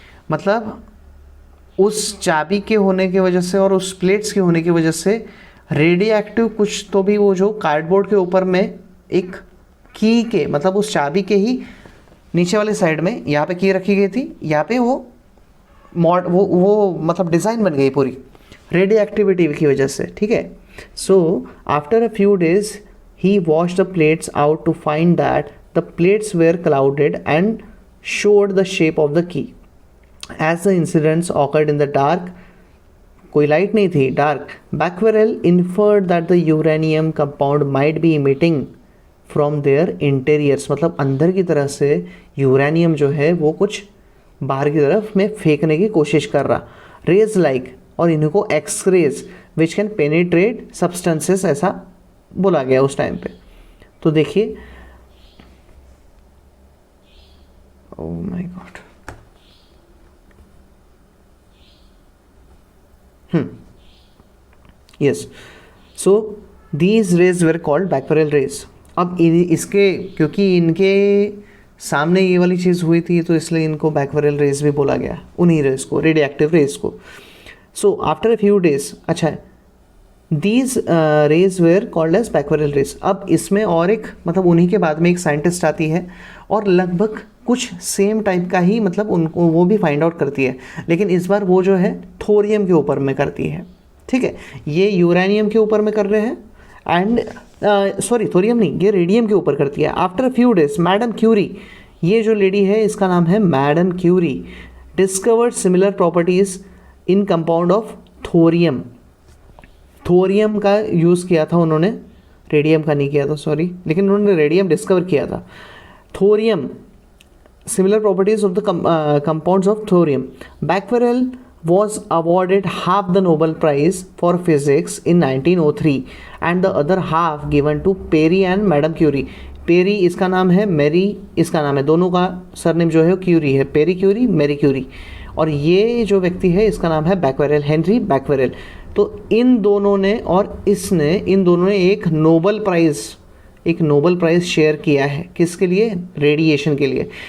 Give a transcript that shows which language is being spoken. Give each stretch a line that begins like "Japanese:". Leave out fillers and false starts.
Hindi: मतलब उस चाबी के होने की वजह से और उस प्लेट्स के होने की वजह से रेडियो एक्टिव कुछ तो भी वो जो कार्डबोर्ड के ऊपर में एक की के, मतलब उस चाबी के ही नीचे वाले साइड में यहाँ पे की रखी गई थी, यहाँ पे वो मतलब डिज़ाइन बन गई पूरी रेडियो एक्टिविटी की वजह से, ठीक है।
English: After a few days he wash the plates out to find that the plates were clouded and showed the shape of the key. As the incidents occurred in the dark,
Hindi: कोई light नहीं थी,
English: Dark, Becquerel inferred that the uranium compound might be emitting from their interiors.
Hindi: मतलब अंदर की तरफ से uranium जो है वो कुछ बाहर की तरफ में फेंकने की कोशिश कर रहा, रेज लाइक, और इनको
English: X rays which can penetrate substances,
Hindi: ऐसा बोला गया उस टाइम पे। तो देखिए,
English: oh my god, yes, so these rays were called Becquerel rays.
Hindi: अब इसके क्योंकि इनके सामने ये वाली चीज़ हुई थी तो इसलिए इनको Becquerel rays भी बोला गया, उन्हीं रेज को, रेडियोएक्टिव रेज को।
English: So after a few days, अच्छा, these rays were called as Becquerel rays।
Hindi: अब इसमें और एक मतलब उन्हीं के बाद में एक साइंटिस्ट आती है और लगभग कुछ सेम टाइप का ही मतलब उनको वो भी फाइंड आउट करती है, लेकिन इस बार वो जो है थोरियम के ऊपर में करती है, ठीक है। ये यूरेनियम के ऊपर में कर रहे हैं एंड सॉरी थोरियम नहीं, ये रेडियम के ऊपर करती है।
English: after few days
Hindi: madam Curie, ये जो लेडी है इसका नाम है madam Curie,
English: Discovered similar properties in compound of thorium.
Hindi: Thorium का यूज़ किया था उन्होंने, रेडियम का नहीं किया था सॉरी, लेकिन उन्होंने रेडियम डिस्कवर किया था।
English: Thorium, similar properties of the compounds of thorium. Becquerel was awarded half the Nobel Prize for Physics in 1903 and the other half given to Perry and Madame Curie.
Hindi: Peri इसका नाम है, मेरी इसका नाम है, दोनों का सरनेम जो है क्यूरी है, पेरी क्यूरी, मेरी क्यूरी। और ये जो व्यक्ति है इसका नाम है बैक्वेरेल, हेनरी बैक्वेरेल। तो इन दोनों ने और इसने, इन दोनों ने एक नोबल प्राइज़ शेयर किया है, किसके लिए? रेडिएशन के लिए।